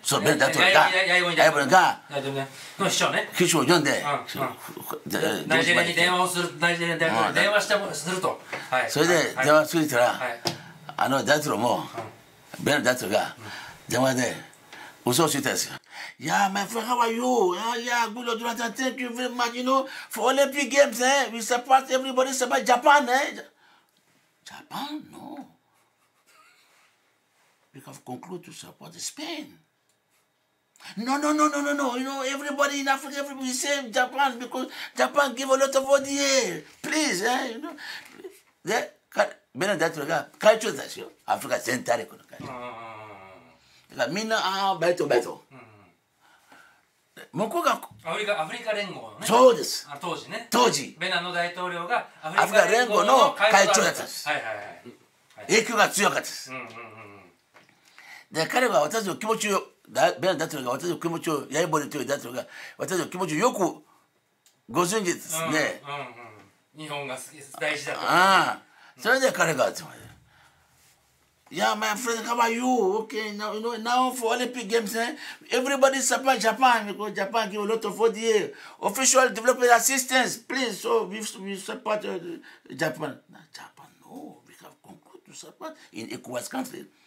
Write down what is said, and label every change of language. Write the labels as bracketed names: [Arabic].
[Japanese] そう、ベナ大統領が大統領の秘書ね。秘書を呼んでナイジェリアに電話をする、ナイジェリアに電話すると。それで電話するたら、大統領もベナ大統領が電話で嘘をついたんですよ。 [English] Yeah, my friend, how are you? Yeah, good, Jonathan. Thank you very much. You know, for Olympic Games, we support everybody. Support Japan, Japan? No. We have concluded to support Spain. No. You know, everybody in Africa, everybody say Japan because Japan give a lot of ODA. Please, you know. [Japanese] で、ベナ大統領が会長ですよ。アフリカ全体の会長。だからみんな、バイト。向こうがアフリカ連合のね。そうです。当時ベナの大統領がアフリカ連合の会長だったんです。はい。影響が強かったです。で、彼は私の気持ちを、ベナ大統領が私の気持ちを、ヤイボリという大統領が私の気持ちをよくご存知ですね。日本が大事だと。それで彼が [English] Yeah, my friend, how are you? Okay, now for Olympic Games, everybody support Japan because Japan give a lot of ODA, official development assistance. Please, so we support Japan. Japan, no, we have concluded to support in ECOWAS country.